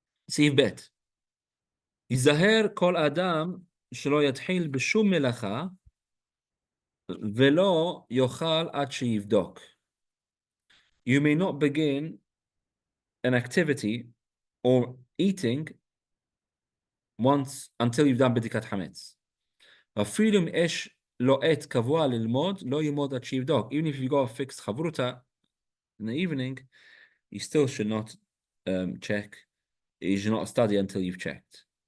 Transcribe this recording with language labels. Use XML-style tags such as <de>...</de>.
<he>סעיף ב' ייזהר כל אדם שלא יתחיל בשום מלאכה ולא יאכל עד שיבדוק.</he> <en>You may not begin an activity or eating once until you've done bedikat chametz.</en> <he>אפילו אם יש לו עת קבוע ללמוד, לא ילמוד עד שיבדוק.</he> <en>Even if you got a fixed chavruta in the evening, you still should not check. You should not study until you've checked.</en>